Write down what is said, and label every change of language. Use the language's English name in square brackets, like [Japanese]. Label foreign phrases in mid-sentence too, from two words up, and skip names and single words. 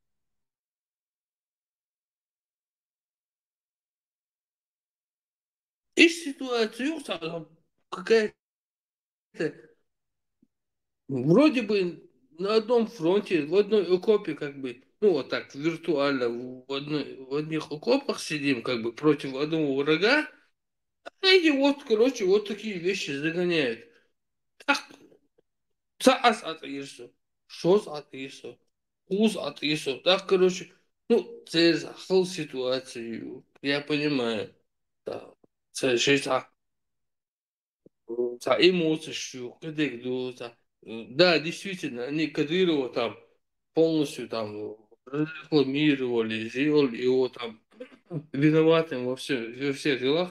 [Russian] И ситуация какая-то вроде бы на одном фронте, в одной окопе, как бы, ну вот так, виртуально, в одних окопах сидим, как бы, против одного врага, а эти вот, короче, вот такие вещи загоняют. Так, [Chechen] цаас атыйсо, шоз атыйсо, уз атыйсо, [Russian] так, короче, ну, це захыл ситуацию, я понимаю, да, це жизнь, эмоции, что, да, действительно, они Кадырова там полностью там рекламировали, сделали его там виноватым во всех делах.